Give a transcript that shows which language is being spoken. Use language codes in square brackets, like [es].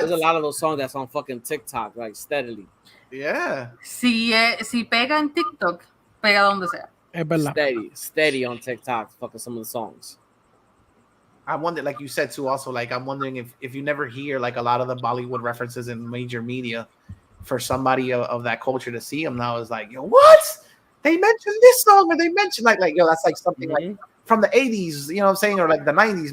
[en] There's a lot of those songs that's on fucking TikTok, like steadily. Yeah. [es] Si pega en TikTok, pega donde sea. [en] Steady on TikTok, fucking some of the songs. I wonder, like you said too, also, like I'm wondering if you never hear like a lot of the Bollywood references in major media, for somebody of that culture to see them now is like, yo, what? They mentioned this song, or they mentioned like yo, that's like something like from the 80s, you know what I'm saying, or like the 90s.